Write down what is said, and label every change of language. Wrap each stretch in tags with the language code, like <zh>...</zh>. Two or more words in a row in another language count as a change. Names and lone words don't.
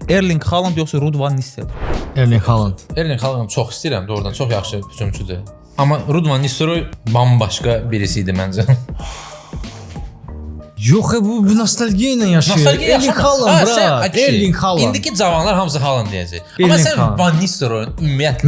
<az>Erling Haaland yoxsa Ruud van Nistelrooy? Erling Haaland. Erling Haaland'ı çox istəyirəm, doğrudan çox yaxşı hücumçudur. Amma Ruud van Nistelrooy bambaşqa birisi idi məncə. Yox, bu nostalgiya ilə yaşayır. Nostalgiya Erling Haaland, bra. Erling Haaland. İndiki cavanlar hamısı Haaland deyəcək. Amma Erling sən Haaland. Van Nistelrooyun ümumiyyətlə</az>